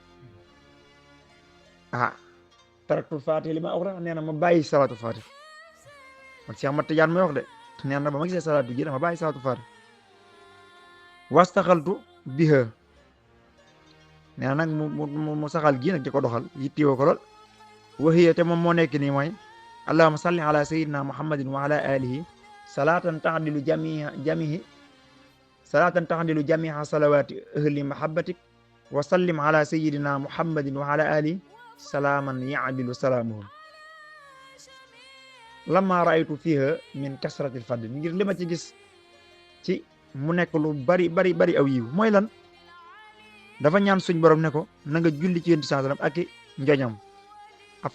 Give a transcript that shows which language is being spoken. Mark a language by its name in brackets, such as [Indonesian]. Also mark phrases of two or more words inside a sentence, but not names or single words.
[Arabic] تركت الفاتح [Wolof] li ma wax nee na ma bàyyi [Arabic] صلاة الفاتح [Wolof] man Cheikh Ahmad Tidiane may wax de nee na ba ma gisee salaatu gi dama bàyyi [Arabic] صلاة الفاتح واشتغلت بها [Wolof] nee na nag mu saxal gi nag di ko doxal yittiwoo ko lool waxiya te moom moo nekk nii mooy [Arabic] اللهم صل على سيدنا محمد وعلى آله صلاة تعدل جميعها صلوات أهل محبتك وسلم على سيدنا محمد وعلى آله سلاما يعدل سلامهم لما رأيت فيها من كثرة الفضل [Wolof] ngir li ma ci gis ci mu nekk lu bari aw yiw mooy lan dafa ñaan suñ borom ne ko na nga julli ci yonent sallam ak i njoñam ab